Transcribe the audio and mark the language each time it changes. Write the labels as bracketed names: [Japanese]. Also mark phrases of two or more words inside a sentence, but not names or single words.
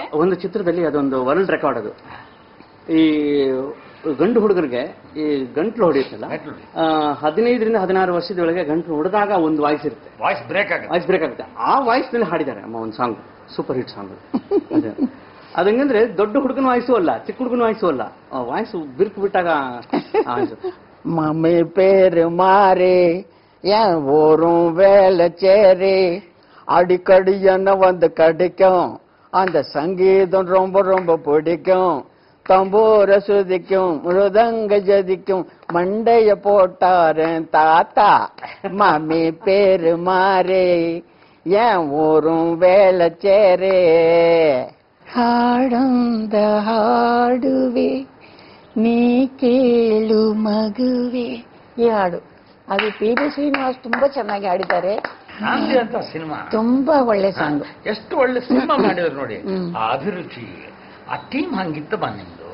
[Kannada] ಒಂದು ಚಿತ್ರದಲ್ಲಿ ಅದೊಂದು [English] world record [Kannada] ಅದು. ಈ ಗಂಡು ಹುಡುಗರಿಗೆ ಈ ಗಂಟ್ಲು ಹೊಡೆಯುತ್ತಲ್ಲ, 15ರಿಂದ 16 ವರ್ಷದೊಳಗೆ ಗಂಟ್ಲು ಹೊಡೆದಾಗ ಒಂದು ವಾಯ್ಸ್ ಇರುತ್ತೆ, [English] voice break [Kannada] ಆಗುತ್ತೆ. ಆ ವಾಯ್ಸ್ ನಲ್ಲಿ ಹಾಡಿದ್ದಾರೆ ಅಮ್ಮ ಒಂದು ಸಾಂಗ್, [English] super hit song. [Kannada] ಅದಂಗಂದ್ರೆ ದೊಡ್ಡ ಹುಡುಗನ ವಾಯ್ಸು ಅಲ್ಲ, ಚಿಕ್ಕ ಹುಡುಗನ ವಾಯ್ಸು ಅಲ್ಲ, ವಾಯ್ಸ್ ಬಿರುಕು ಬಿಟ್ಟಾಗ [Tamil] மம்மி பேரு மாறே என் ஊரும் வேலைச்சேரி அடிக்கடி என்ன வந்து கிடைக்கும், அந்த சங்கீதம் ரொம்ப ரொம்ப பிடிக்கும், தம்பூர சுதிக்கும் மிருதங்க ஜதிக்கும் மண்டைய போட்டாரன் தாத்தா. மம்மி பேரு மாறே என் ஊரும் வேலைச்சேரி [Kannada] ಹಾಡೊಂದ ಹಾಡುವೆ ನೀ ಕೇಳು ಮಗುವೆ. ಈ ಹಾಡು ಅದು ಪಿ.ಬಿ. ಶ್ರೀನಿವಾಸ್ ತುಂಬಾ ಚೆನ್ನಾಗಿ ಹಾಡಿದ್ದಾರೆ. ಶಾಂತಿ ಅಂತ ಸಿನಿಮಾ ತುಂಬಾ ಒಳ್ಳೆ ಸಾಂಗ್, ಎಷ್ಟು ಒಳ್ಳೆ ಸಿನಿಮಾ ಮಾಡಿದ್ರು ನೋಡಿ. ಆ ಅಭಿರುಚಿ, ಆ ಟೀಮ್ ಹಂಗಿತ್ತಮ್ಮ ನಿಮ್ದು.